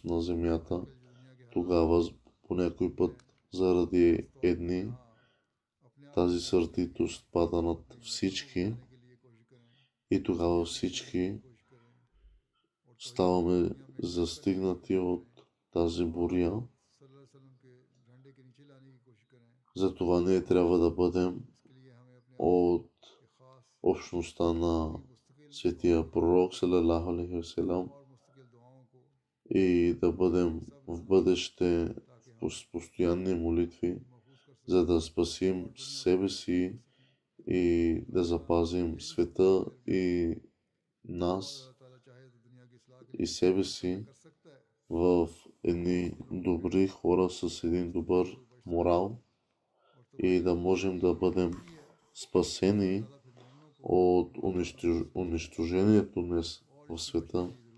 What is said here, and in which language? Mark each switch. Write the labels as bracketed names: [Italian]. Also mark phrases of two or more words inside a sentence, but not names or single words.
[Bulgarian] на земята, тогава по някой път заради едни тази сърдитост пада над всички и тогава всички ставаме застигнати от тази буря. Затова ние трябва да бъдем от общността на Светия Пророк [Arabic] صلى الله عليه وسلم [Bulgarian] и да бъдем в бъдеще в постоянни молитви, за да спасим себе си и да запазим света и нас и себе си в едни добри хора с един добър морал и да можем да бъдем спасени от унищожението днес в света.